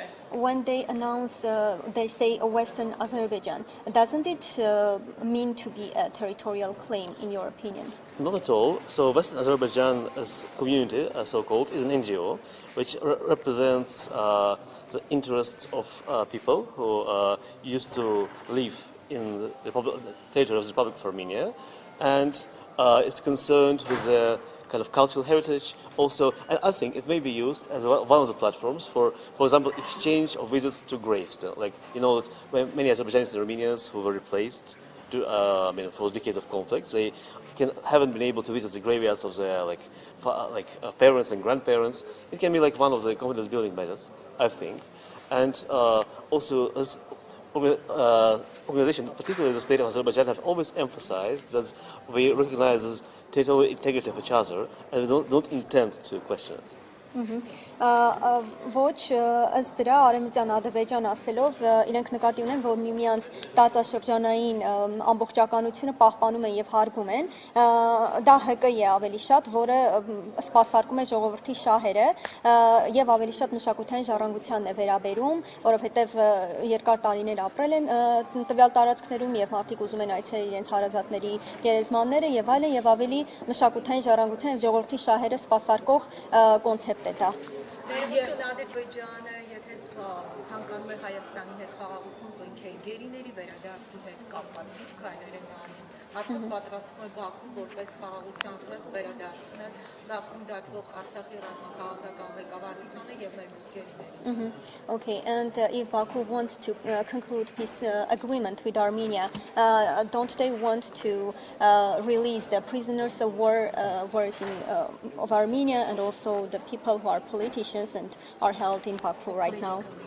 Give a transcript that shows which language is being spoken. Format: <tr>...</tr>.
<en>When they announce, they say a Western Azerbaijan, doesn't it mean to be a territorial claim in your opinion? Not at all. So Western Azerbaijan as community, so-called, is an NGO which represents the interests of people who used to live in the territory of the Republic of Armenia, and it's concerned with the kind of cultural heritage also, and I think it may be used as one of the platforms for example, exchange of visits to graves. Like, you know, that many Azerbaijanis and Armenians who were replaced for decades of conflicts, they haven't been able to visit the graveyards of their parents and grandparents. It can be like one of the confidence building measures, I think, and also this organization, particularly the state of Azerbaijan, have always emphasized that we recognize the territorial integrity of each other and we don't intend to question it.</en> <hy>Ոչ ըստ դրա արևմտյան Ադրբեջան ասելով իրենք նկատի ունեն, որ միմյանց տարածաշրջանային ամբողջականությունը պահպանում են եւ հարգում են, դա ՀԿ է ավելի շատ, որը սպասարկում է ժողովրդի շահերը եւ ավելի շատ մշակութային ժառանգությանն է վերաբերում, որովհետեւ երկար տարիներ ապրել են տվյալ տարածքներում եւ մարդիկ ուզում են այցելել իրենց հարազատների գերեզմանները եւ այլն եւ ավելի մշակութային ժառանգության եւ ժողովրդի շահերը սպասարկող կոնցեպտ է դա։ Ներողություն Ադրբեջանը, եթե ցանկանում է Հայաստանի հետ խաղաղություն կնքել, գերիների վերադարձի հետ կապված ինչ քայլեր են անում։ Արդյոք պատրաստվում է Բաքուն որպես խաղաղության խեստ վերադարձնել Բաքվում դատվող Արցախի ռազմաքաղաքական ղեկավարությանը եւ մեր մյուս գերիներին։</hy> <en>Okay, and if Baku wants to conclude peace agreement with Armenia, don't they want to release the prisoners of war of Armenia and also the people who are politicians and are held in Baku right now?</en>